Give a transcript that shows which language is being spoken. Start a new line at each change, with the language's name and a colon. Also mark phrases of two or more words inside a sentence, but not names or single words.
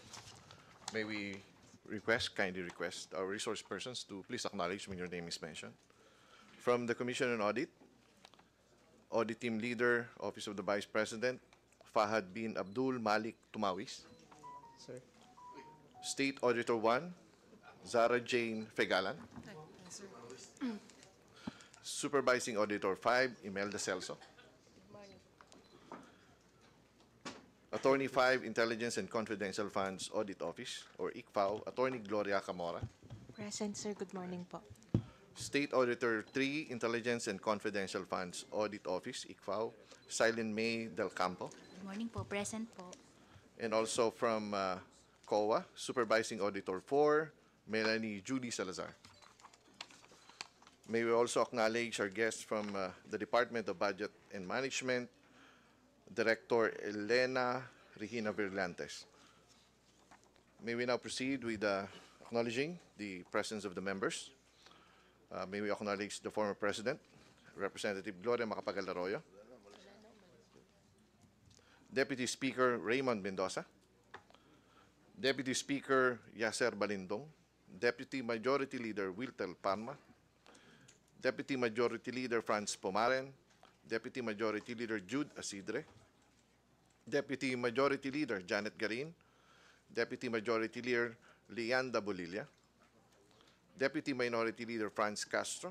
English: May we kindly request our resource persons to please acknowledge when your name is mentioned. From the Commission on Audit, Audit Team Leader, Office of the Vice President, Fahad bin Abdul Malik Tumawis. Sir. State Auditor 1, Zara Jane Fegalan. Supervising Auditor 5, Imelda Celso. Attorney 5, Intelligence and Confidential Funds Audit Office, or ICFAO, Attorney Gloria Camora. Present, sir. Good morning po. State Auditor 3, Intelligence and Confidential Funds Audit Office, ICFAO, Silent May Del Campo. Good morning po. Present po. And also from COA, Supervising Auditor 4, Melanie Judy Salazar. May we also acknowledge our guests from the Department of Budget and Management, Director Elena Regina Virlantes. May we now proceed with acknowledging the presence of the members. May we acknowledge the former President, Representative Gloria Macapagal Arroyo, Deputy Speaker Raymond Mendoza, Deputy Speaker Yasser Balindong, Deputy Majority Leader Wiltel Parma, Deputy Majority Leader Franz Pomaren, Deputy Majority Leader Jude Asidre, Deputy Majority Leader Janet Garin, Deputy Majority Leader Leanda Bolilla, Deputy Minority Leader Franz Castro,